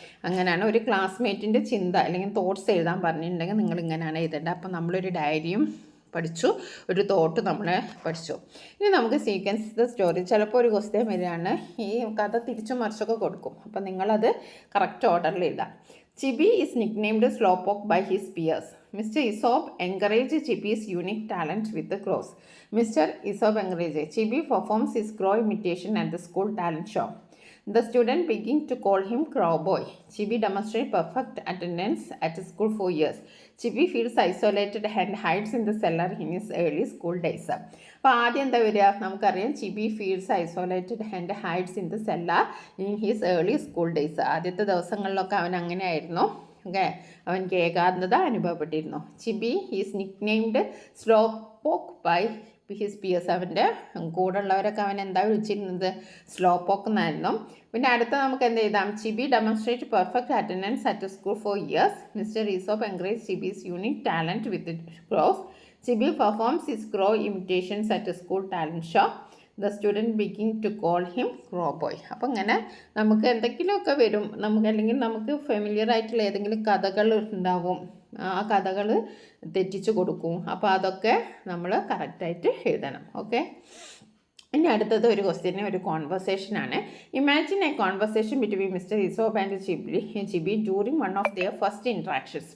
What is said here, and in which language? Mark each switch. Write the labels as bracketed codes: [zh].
[ml] അങ്ങനെയാണ് ഒരു ക്ലാസ്മേറ്റിൻ്റെ ചിന്ത അല്ലെങ്കിൽ തോട്ട്സ് എഴുതാൻ പറഞ്ഞിട്ടുണ്ടെങ്കിൽ നിങ്ങൾ ഇങ്ങനെയാണ് എഴുതേണ്ടത്. അപ്പോൾ നമ്മളൊരു ഡയറിയും പഠിച്ചു, ഒരു തോട്ട് നമ്മൾ പഠിച്ചു. ഇനി നമുക്ക് [en] Sequence the story. [ml] ചിലപ്പോൾ ഒരു ക്വസ്റ്റ്യൻ വരികയാണ്, ഈ കഥ തിരിച്ചു മറിച്ചൊക്കെ കൊടുക്കും. അപ്പോൾ നിങ്ങളത് കറക്റ്റ് ഓർഡറിൽ എഴുതാം. Chibi is nicknamed Slowpoke by his peers. Mr. Aesop encouraged Chibi's unique talent with the crows. Mr. Aesop encouraged. Chibi performs his crow imitation at the school talent show. The student begin to call him Crowboy. Chibi demonstrates perfect attendance at school for years. Chibi feels isolated and hides in the cellar in his early school days. അപ്പോൾ ആദ്യം എന്താ വരിക, നമുക്കറിയാം [en] Chibi feels isolated and hides in the cellar in his early school days. [ml] ആദ്യത്തെ ദിവസങ്ങളിലൊക്കെ അവൻ അങ്ങനെ ആയിരുന്നു. ഓക്കെ, അവൻക്ക് ഏകാന്തത അനുഭവപ്പെട്ടിരുന്നു. [en] Chibi is nicknamed slowpoke by his peers. [ml] അവൻ്റെ കൂടെയുള്ളവരൊക്കെ അവൻ എന്താ വിളിച്ചിരുന്നത്, സ്ലോ പോക്ക് എന്നായിരുന്നു. പിന്നെ അടുത്ത നമുക്ക് എന്ത് ചെയ്താം, [en] Chibi demonstrate perfect attendance at school for years. Mister Isobe encourage Chibi's unique talent with crows. Chibi performs his crow imitations at a school talent show. The student begin to call him Crowboy. [ml] അപ്പോൾ ഇങ്ങനെ നമുക്ക് എന്തെങ്കിലുമൊക്കെ വരും, നമുക്ക് അല്ലെങ്കിൽ നമുക്ക് familiar ആയിട്ടുള്ള ഏതെങ്കിലും കഥകൾ ഉണ്ടാവും, ആ കഥകൾ തെറ്റിച്ച് കൊടുക്കും. അപ്പോൾ അതൊക്കെ നമ്മൾ കറക്റ്റായിട്ട് എഴുതണം. ഓക്കെ, ഇനി അടുത്തത് ഒരു ക്വസ്റ്റ്യന് ഒരു കോൺവെർസേഷനാണ്. [en] Imagine a conversation between mister Isobe and Chibi during one of their first interactions.